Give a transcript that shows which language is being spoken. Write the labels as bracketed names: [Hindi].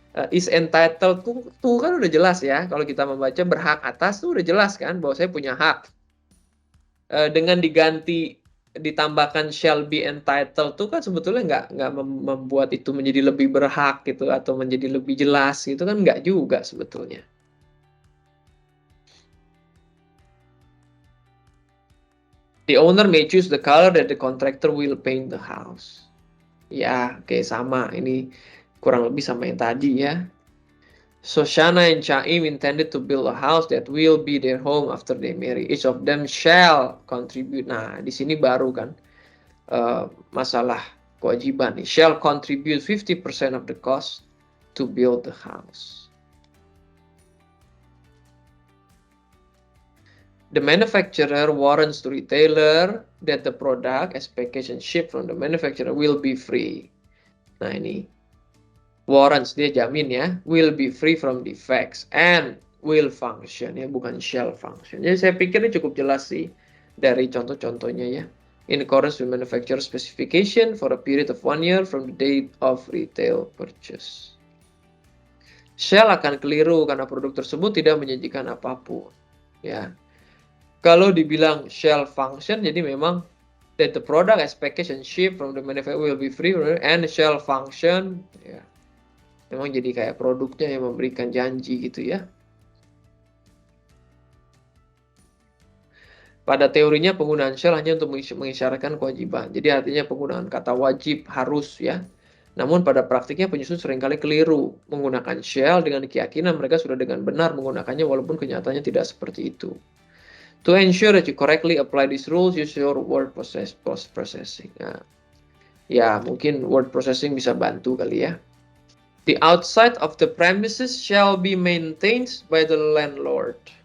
[English] Is entitled [Indonesian] tuh kan udah jelas ya. Kalau kita membaca berhak atas tuh udah jelas kan bahwa saya punya hak. Dengan ditambahkan [English] shall be entitled [Indonesian] tuh kan sebetulnya nggak membuat itu menjadi lebih berhak gitu atau menjadi lebih jelas gitu kan, nggak juga sebetulnya. [English] The owner may choose the color that the contractor will paint the house. [Indonesian] Ya, oke, sama. Ini kurang lebih sama yang tadi ya. [English] Shoshana and Chaim intended to build a house that will be their home after they marry. Each of them shall contribute. [Indonesian] Nah, di sini baru kan masalah kewajiban nih. [English] Shall contribute 50% of the cost to build the house. The manufacturer warrants to retailer that the product as packaged and shipped from the manufacturer will be free. [Indonesian] Nah ini [English] warrants, [Indonesian] dia jamin ya, [English] will be free from defects and will function [Indonesian] ya, bukan [English] shall function. [Indonesian] Jadi saya pikir ini cukup jelas sih dari contoh-contohnya ya. [English] In accordance with manufacturer specification for a period of 1 year from the date of retail purchase. [Indonesian] Shall akan keliru karena produk tersebut tidak menjanjikan apapun ya. Kalau dibilang [English] shall function, [Indonesian] jadi memang [English] that the product as packaged and shipped from the manufacturer will be free and shall function ya. [Indonesian] Memang jadi kayak produknya yang memberikan janji gitu ya. Pada teorinya penggunaan shall hanya untuk mengisyaratkan kewajiban. Jadi artinya penggunaan kata wajib, harus ya. Namun pada praktiknya penyusun seringkali keliru menggunakan shall dengan keyakinan mereka sudah dengan benar menggunakannya walaupun kenyataannya tidak seperti itu. [English] To ensure that you correctly apply these rules, use your word processing. [Indonesian] Nah, ya mungkin word processing bisa bantu kali ya. [English] The outside of the premises shall be maintained by the landlord.